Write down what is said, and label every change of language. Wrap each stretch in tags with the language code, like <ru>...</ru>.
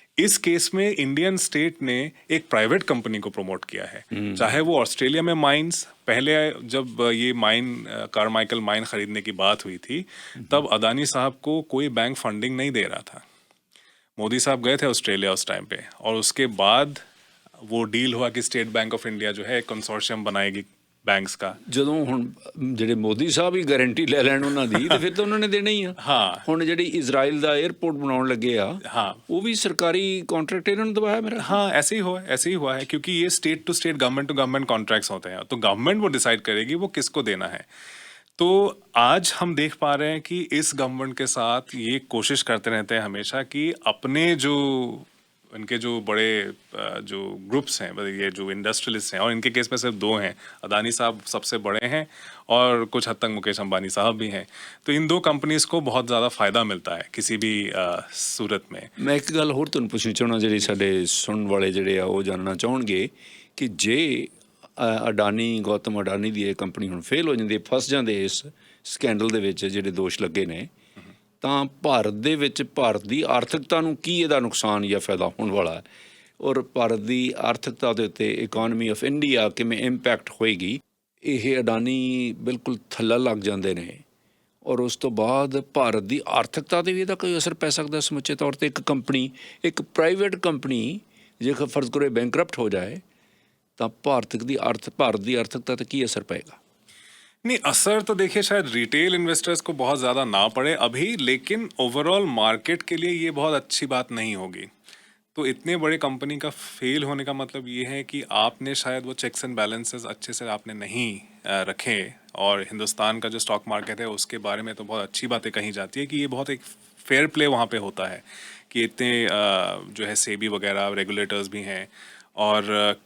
<hi>इस केस में Indian state ने एक प्राइवेट कंपनी को प्रमोट किया है, चाहे वो ऑस्ट्रेलिया में माइंस, पहले जब ये माइन कारमाइकल माइन खरीदने की बात हुई थी, तब अदानी साहब को कोई बैंक फंडिंग नहीं दे रहा था। मोदी साहब गए थे ऑस्ट्रेलिया उस टाइम पे, और उसके बाद वो डील हुआ कि स्टेट बैंक ऑफ इंडिया जो है एक कंसोर्शियम बनाएगी बैंक्स का।</hi> <pa>ਜਦੋਂ ਹੁਣ ਜਿਹੜੇ ਮੋਦੀ ਸਾਹਿਬ ਹੀ ਗਾਰੰਟੀ ਲੈ ਲੈਣ ਉਹਨਾਂ ਦੀ, ਤੇ ਫਿਰ ਤਾਂ ਉਹਨਾਂ ਨੇ ਦੇਣਾ ਹੀ ਆ। ਹਾਂ, ਹੁਣ ਜਿਹੜੀ ਇਜ਼ਰਾਈਲ ਦਾ 에ਅਰਪੋਰਟ ਬਣਾਉਣ ਲੱਗੇ ਆ, हाँ ਉਹ ਵੀ ਸਰਕਾਰੀ ਕॉन्ट्रैक्ट ਇਹਨਾਂ ਨੂੰ ਦਵਾਇਆ ਮੇਰਾ।</pa> <hi>हाँ, ऐसे ही हुआ है, क्योंकि ये state to state, government to government contracts होते हैं, तो गवर्नमेंट वो डिसाइड करेगी वो किसको देना है। तो आज हम देख पा रहे हैं कि इस गवर्नमेंट के साथ ये कोशिश करते रहते हैं हमेशा कि अपने जो इनके जो बड़े जो ग्रुप्स हैं, ये जो इंडस्ट्रियलिस्ट हैं, और इनके केस में सिर्फ दो हैं, अदानी साहब सबसे बड़े हैं और कुछ हद तक मुकेश अंबानी साहब भी हैं। तो इन दो कंपनीज को बहुत ज़्यादा फ़ायदा मिलता है किसी भी सूरत में।</hi> <pa>ਮੈਂ ਇੱਕ ਗੱਲ ਹੋਰ ਤੁਹਾਨੂੰ ਪੁੱਛਣੀ ਚਾਹੁੰਦਾ, ਜਿਹੜੀ ਸਾਡੇ ਸੁਣਨ ਵਾਲੇ ਜਿਹੜੇ ਆ ਉਹ ਜਾਣਨਾ ਚਾਹਣਗੇ ਕਿ ਜੇ ਅਡਾਨੀ, ਗੌਤਮ ਅਡਾਨੀ ਦੀ ਇਹ ਕੰਪਨੀ ਹੁਣ ਫੇਲ ਹੋ ਜਾਂਦੀ, ਫਸ ਜਾਂਦੇ ਇਸ ਸਕੈਂਡਲ ਦੇ ਵਿੱਚ ਜਿਹੜੇ ਦੋਸ਼ ਲੱਗੇ ਨੇ, ਤਾਂ ਭਾਰਤ ਦੇ ਵਿੱਚ ਭਾਰਤ ਦੀ ਆਰਥਿਕਤਾ ਨੂੰ ਕੀ ਇਹਦਾ ਨੁਕਸਾਨ ਜਾਂ ਫਾਇਦਾ ਹੋਣ ਵਾਲਾ ਹੈ, ਔਰ ਭਾਰਤ ਦੀ ਆਰਥਿਕਤਾ ਦੇ ਉੱਤੇ ਇਕੋਨਮੀ ਆਫ ਇੰਡੀਆ ਕਿਵੇਂ ਇੰਪੈਕਟ ਹੋਏਗੀ? ਇਹ ਅਡਾਨੀ ਬਿਲਕੁਲ ਥੱਲੇ ਲੱਗ ਜਾਂਦੇ ਨੇ, ਔਰ ਉਸ ਤੋਂ ਬਾਅਦ ਭਾਰਤ ਦੀ ਆਰਥਿਕਤਾ 'ਤੇ ਵੀ ਇਹਦਾ ਕੋਈ ਅਸਰ ਪੈ ਸਕਦਾ ਸਮੁੱਚੇ ਤੌਰ 'ਤੇ? ਇੱਕ ਕੰਪਨੀ, ਇੱਕ ਪ੍ਰਾਈਵੇਟ ਕੰਪਨੀ ਜੇਕਰ ਫਰਜ਼ ਕਰੋ ਬੈਂਕਰਪਟ ਹੋ ਜਾਏ, ਤਾਂ ਭਾਰਤ ਦੀ ਆਰਥਿਕਤਾ 'ਤੇ ਕੀ ਅਸਰ ਪਏਗਾ?</pa> <hi>नहीं, असर तो देखिए शायद रिटेल इन्वेस्टर्स को बहुत ज़्यादा ना पड़े अभी, लेकिन ओवरऑल मार्केट के लिए ये बहुत अच्छी बात नहीं होगी। तो इतने बड़े कंपनी का फेल होने का मतलब ये है कि आपने शायद वो चेक्स एंड बैलेंसेस अच्छे से आपने नहीं रखे, और हिंदुस्तान का जो स्टॉक मार्केट है उसके बारे में तो बहुत अच्छी बातें कही जाती है कि ये बहुत एक फेयर प्ले वहाँ पे होता है, कि इतने जो है सेबी वगैरह रेगुलेटर्स भी हैं, और</hi>